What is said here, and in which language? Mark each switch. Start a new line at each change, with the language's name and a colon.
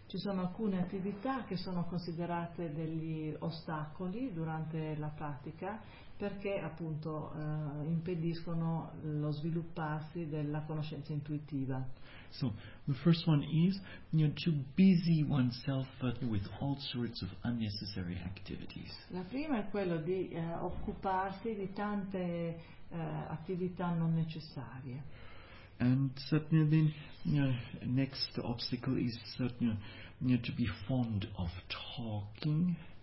Italian: Ci sono alcune attività che sono considerate degli ostacoli durante la pratica perché appunto impediscono lo svilupparsi della conoscenza intuitiva.
English: So the first one is to busy oneself with all sorts of unnecessary activities.
Italian: La prima è quello di occuparsi di tante attività non necessarie.
English: And then next obstacle is to be fond of talking.